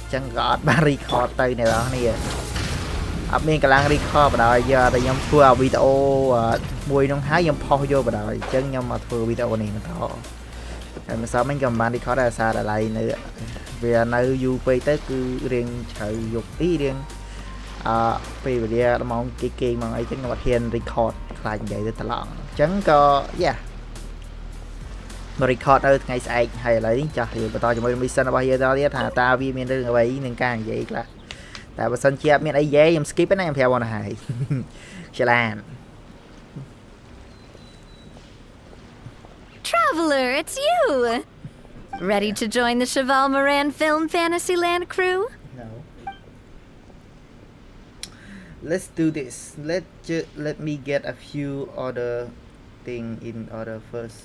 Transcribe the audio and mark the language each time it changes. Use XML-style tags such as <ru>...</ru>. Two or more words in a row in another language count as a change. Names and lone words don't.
<km>ញ្ចឹងក៏អត់បាន record ទៅអ្នកនរគ្នាអត់មានកម្លាំង record បណ្ដោយយកតែខ្ញុំធ្វើវីដេអូមួយនោះហើយខ្ញុំផុសយកបណ្ដោយអញ្ចឹងខ្ញុំមកធ្វើវីដេអូនេះបន្តហើយមិនសមខ្ញុំបាន record ដែរសារតែឡៃនៅវានៅយូរពេកទៅគឺរៀងជ្រៅយប់រៀងពេលវេលាម៉ោងគេម៉ោងអីចឹងខ្ញុំអត់ហ៊ាន record ខ្លាចនិយាយទៅត្រឡប់អញ្ចឹងក៏ មក record នៅថ្ងៃស្អែកហើយឥឡូវនេះចាស់យើងបន្តជាមួយ mission របស់យើងដល់ទៀតថាតើវាមានរឿងអ្វីនឹងការនិយាយខ្លះតែបើសិនជាអត់មានអីនិយាយខ្ញុំ skip ណាខ្ញុំប្រាប់បងទៅហើយឆ្លាន</km> <en>Traveler, it's you! Ready to join the Cheval Moran Film Fantasyland crew? No. Let's do this. Let me get a few other thing in order first.</en>